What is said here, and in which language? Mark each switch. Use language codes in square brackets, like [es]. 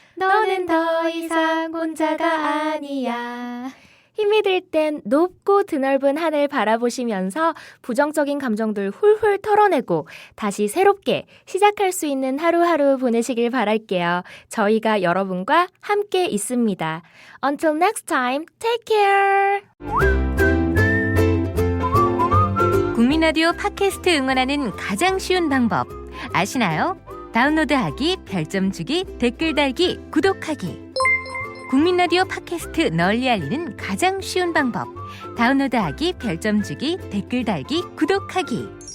[ko] 너는 더 이상 혼자가 아니야. 힘이 들 땐 높고 드넓은 하늘 바라보시면서 부정적인 감정들 훌훌 털어내고 다시 새롭게 시작할 수 있는 하루하루 보내시길 바랄게요. 저희가 여러분과 함께 있습니다. [en] Until next time, take care! [ko] 국민라디오 팟캐스트 응원하는 가장 쉬운 방법 아시나요? 다운로드하기, 별점 주기, 댓글 달기, 구독하기. 국민라디오 팟캐스트 널리 알리는 가장 쉬운 방법. 다운로드하기, 별점 주기, 댓글 달기, 구독하기.